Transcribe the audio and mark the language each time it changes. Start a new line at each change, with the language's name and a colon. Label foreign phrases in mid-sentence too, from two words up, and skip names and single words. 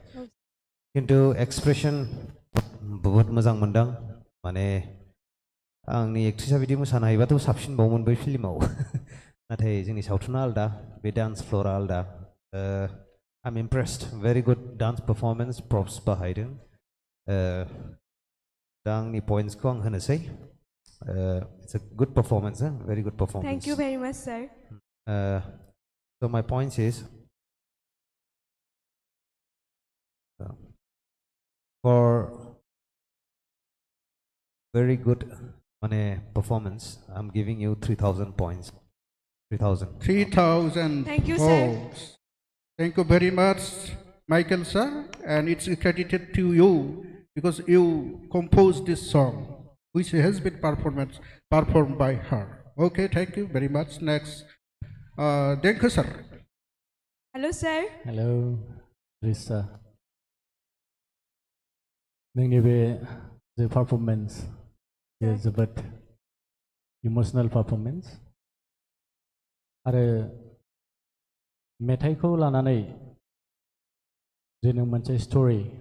Bodo: खिन्थु एक्सप्रेसन बहुद मोजां मोनदों माने आंनि एक्ट्रिसा बिदि मोसानो हायोबाथ' साबसिनबावोमोन बै फिल्माव नाथाय जोंनि सावथुना आलदा बे डान्स फ्ल'रा आलदा
English: I am impressed very good dance performance
Bodo: प्रप्स बाहायदों दा आंनि पइन्ट्सखौ आं होनोसै
English: it's a good performance, very good performance. Thank you very much, sir. So my point is, for very good performance, I'm giving you 3,000 points. 3,000. 3,000 Thank you, sir. votes. Thank you very much, Michael sir, and it's credited to you because you composed this song, which has been performed by her. Okay, thank you very much. Next, Denka sir. Hello, sir.
Bodo: हेलौ रिसा नोंनि बे जे पारफरमेन्स बेयो जोबोद
English: emotional performance
Bodo: आरो मेथाइखौ लानानै जे नों मोनसे स्ट'रि